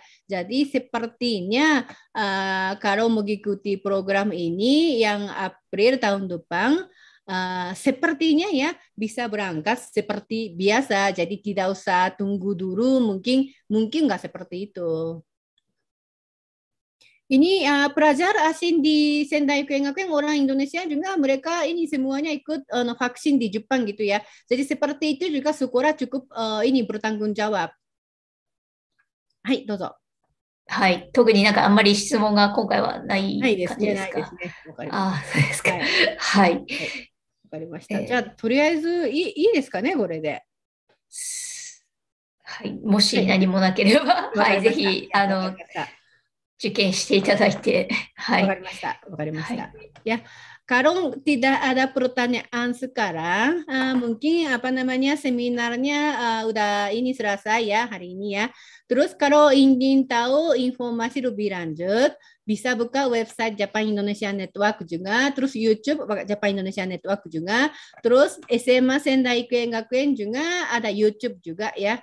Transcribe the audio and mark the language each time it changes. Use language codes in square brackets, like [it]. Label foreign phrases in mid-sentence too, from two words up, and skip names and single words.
[id] Jadi sepertinya kalau mengikuti program ini yang April tahun depan sepertinya ya bisa berangkat seperti biasa, jadi tidak usah tunggu dulu, mungkin nggak seperti itu. Ini pelajar asing di Sendai Ikuen Gakuen orang Indonesia juga mereka ini semuanya ikut vaksin di Jepang gitu ya. Jadi seperti itu juga sekolah cukup ini bertanggung jawab. [ja] Hai, どうぞ。はい。特になんかあんまり質問が今回はない感じですか？ないですね。わかります。そうですか。はい。わかりました。じゃあ、とりあえずいいですかね、これで。はい。もし何もなければ、はい、ぜひ、受験していただいて、はい。わかりました。わかりました。 [id] Ya, kalau tidak ada pertanyaan sekarang, mungkin apa namanya seminarnya udah ini selesai ya hari ini ya. Terus kalau ingin tahu informasi lebih lanjut, bisa buka website Japan Indonesia Network juga, terus YouTube Japan Indonesia Network juga, terus SMA Sendai Ikuen Gakuen juga ada YouTube juga ya.